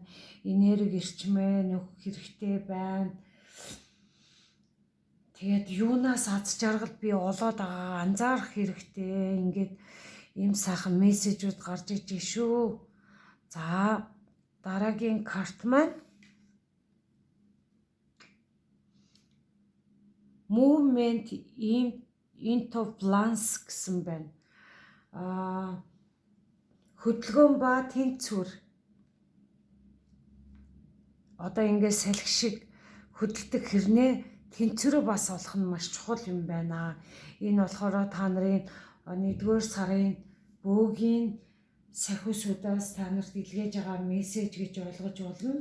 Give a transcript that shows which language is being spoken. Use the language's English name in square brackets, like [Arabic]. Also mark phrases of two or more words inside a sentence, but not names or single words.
[Mongolian] Энерги эрчмээ нөхөх хэрэгтэй байна. Тэгээд юунаас аз жаргал би олоод байгаа анзаарах хэрэгтэй. Ингээд ийм сайхан мессежүүд гарч иж шүү. За дараагийн карт маань [English] movement into balance [Mongolian] гэсэн байна. Хөдөлгөөн ба тэнцвэр. Одоо ингээд салхи шиг хөдөлдөг хэрнээ тэнцвэрээ бас олох нь маш чухал юм байна. Энэ болохоор та нарын 1-р сарын бөөгийн сахиусудаас та нарт илгээж байгаа мессеж гэж ойлгож болно.